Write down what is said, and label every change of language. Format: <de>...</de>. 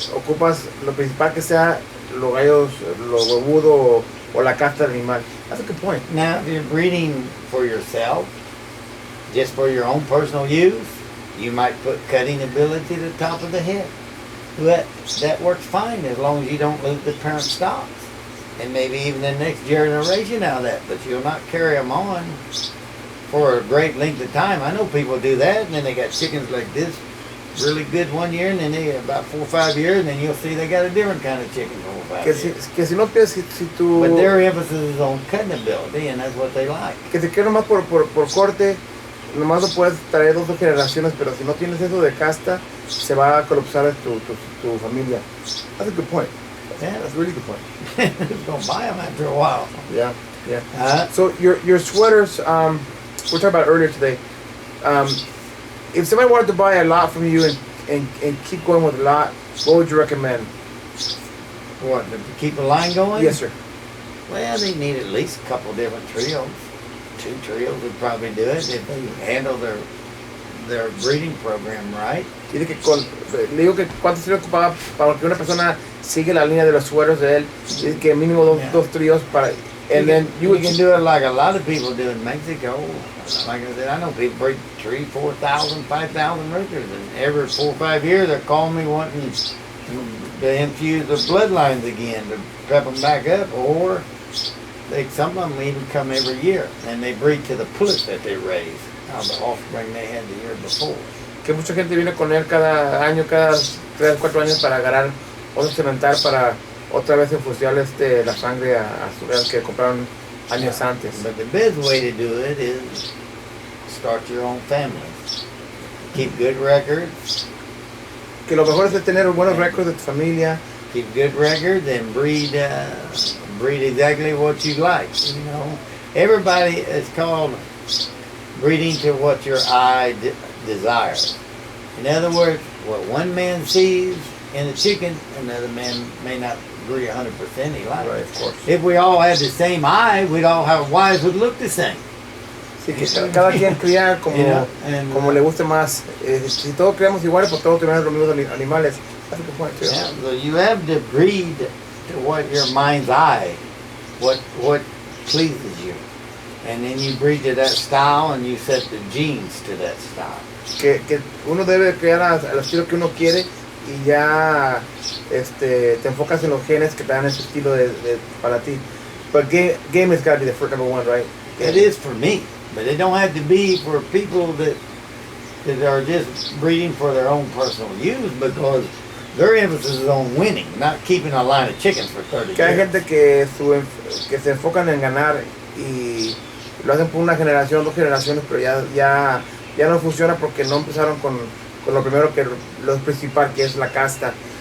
<es>Ocupas lo principal que sea los gallos, lo huevudo o la casta del animal.</es> <en>That's a good point. Now, if you're breeding for yourself, just for your own personal use, you might put cutting ability to the top of the head. But that works fine as long as you don't lose the parent stocks. And maybe even the next generation out of that, but you'll not carry them on for a great length of time. I know people do that, and then they got chickens like this, really good one year, and then they about 4 or 5 years, and then you'll see they got a different kind of chicken for 4 or 5 years.</en> <es>Que si no piensas, si tú...</es> <en>But their emphasis is on cutting ability, and that's what they like.</en> <es>Que te quiero más por corte, nomás lo puedes traer 2 generaciones, pero si no tienes eso de casta, se va a colapsar tu familia.</es> <en>That's a good point. Yeah, That's a really good point. Who's gonna buy them after a while? Yeah. Uh, So your sweaters, we were talking about earlier today. If somebody wanted to buy a lot from you and keep going with a lot, what would you recommend? What, to keep a line going? Yes, sir. Well, they need at least a couple different trios. 2 trios would probably do it if they handle their breeding program right.</en> <es>Dice que le digo que cuánto se le ocupaba para que una persona siga la línea de los sueros de él. Dice que mínimo dos tríos para.</es> <en>And then you can do it like a lot of people do in Mexico. Like I said, I know people breed 3,000, 4,000, 5,000 roosters, and every 4 or 5 years they're calling me wanting to infuse the bloodlines again to prep them back up, or some of them even come every year and they breed to the pullets that they raise, the offspring they had the year before.</en> <es>Que mucha gente viene con él cada año, cada 3 o 4 años para agarrar otro cemental para otra vez infusiar la sangre a su que compraron años antes.</es> <en>But the best way to do it is start your own family. Keep good records.</en> <es>Que lo mejor es tener buenos récords de tu familia.</es> <en>Keep good records and breed exactly what you like. You know, everybody is called breeding to what your eye desires. In other words, what one man sees in a chicken, another man may not agree 100% he likes. Right, of course. If we all had the same eye, we'd all have wives would look the same.</en> <es>Sí, que cada quien cría como, como le guste más. Si todos criamos iguales, pues todos tenemos los mismos animales.</es> <en>That's a good point too. Yeah, so you have to breed to what your mind's eye, what pleases you. And then you breed to that style and you set the genes to that style.</en> <es>Que uno debe crear al estilo que uno quiere y ya te enfocas en los genes que te dan ese estilo para ti.</es> <en>But game has got to be the first number one, right? It is for me, but it don't have to be for people that are just breeding for their own personal use, because their emphasis is on winning, not keeping a line of chickens for 30</en> <es>Que hay</es> <en>years.</en> <es>gente que se enfocan en ganar y lo hacen por una generación, 2 generaciones, pero ya no funciona porque no empezaron con lo primero, que lo principal, que es la casta.</es>